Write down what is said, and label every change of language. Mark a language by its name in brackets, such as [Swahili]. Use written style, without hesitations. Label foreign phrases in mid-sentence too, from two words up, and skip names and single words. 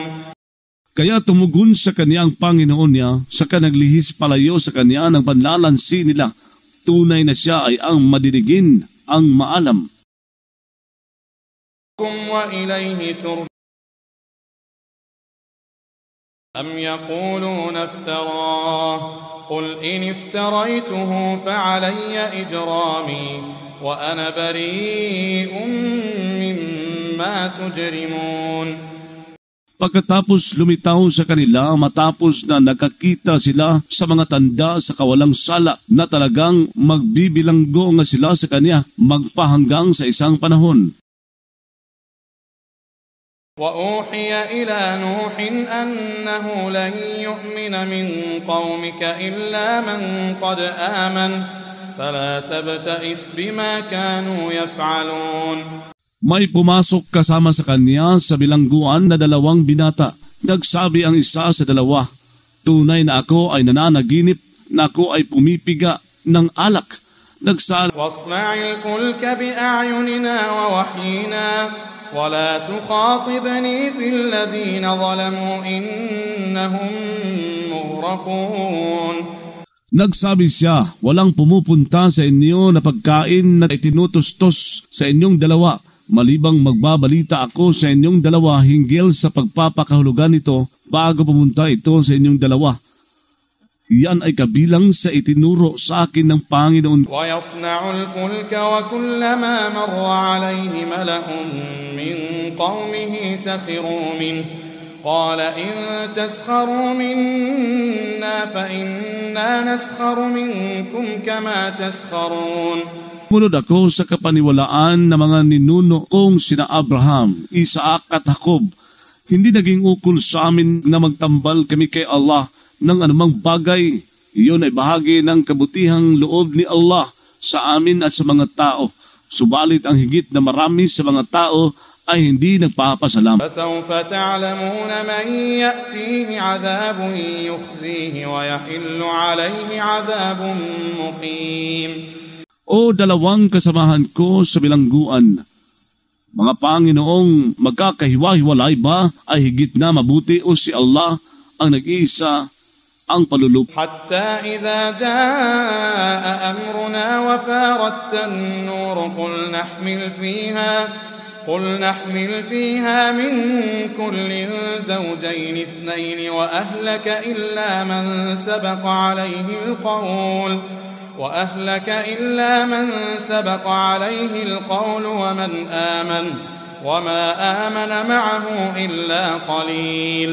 [Filipino] Kaya tumugon sa kanya ang Panginoon niya, saka naglihis palayo sa kanya ng panlalansi nila. Tunay na siya ay ang madidigin, ang maalam. [Arabic] وإليه ترجعون. أم يقولون افتراه قل إن افتريته فعلي إجرامي وأنا بريء مما تجرمون. [Filipino] Pagkatapos lumitaw sa kanila matapos na nakakita sila sa mga tanda sa kawalang sala na talagang magbibilanggo nga sila sa kanya magpahanggang sa isang panahon. [Arabic] وأوحي إلى نوح أنه لن يؤمن من قومك إلا من قد آمن فلا تبتئس بما كانوا يفعلون. [Filipino] May pumasok kasama sa kanya sa bilangguan na 2 binata. Nagsabi ang isa sa 2, tunay na ako ay nananaginip na ako ay pumipiga ng alak. Nagsabi, [Arabic] واصنع الفلك بأعيننا ووحينا ولا تخاطبني في الذين ظلموا إنهم مغرقون. [Filipino] nagsabi siya, walang pumupunta sa inyo na pagkain na itinutustos sa inyong 2, malibang magbabalita ako sa inyong 2 hinggil sa pagpapakahulugan nito bago pumunta ito sa inyong 2. Yan ay kabilang sa itinuro sa akin ng Panginoon. [Arabic] ويصنع الفلك وكلما مر عليه ملأ من قومه سخروا منه قال إن تسخروا منا فإنا نسخر منكم كما تسخرون. [Filipino] Munod ako sa kapaniwalaan ng mga ninuno kong sina Abraham, Isaac at Jacob. Hindi naging ukol sa amin na magtambal kami kay Allah ng anumang bagay. Iyon ay bahagi ng kabutihang loob ni Allah sa amin at sa mga tao. Subalit ang higit na marami sa mga tao ay hindi nagpapasalamat. [Arabic] فسوف تعلمون من يأتيه عذاب يخزيه ويحل عليه عذاب مقيم. [Filipino] O 2 kasamahan ko sa bilangguan, mga Panginoong magkakahiwa-hiwalay ba ay higit na mabuti o si Allah ang nag-iisa ang palulup. [Arabic] حتى إذا جاء أمرنا وفارت النور قل نحمل فيها من كل زوجين 2 وأهلك إلا من سبق عليه القول ومن آمن وما آمن معه إلا قليل.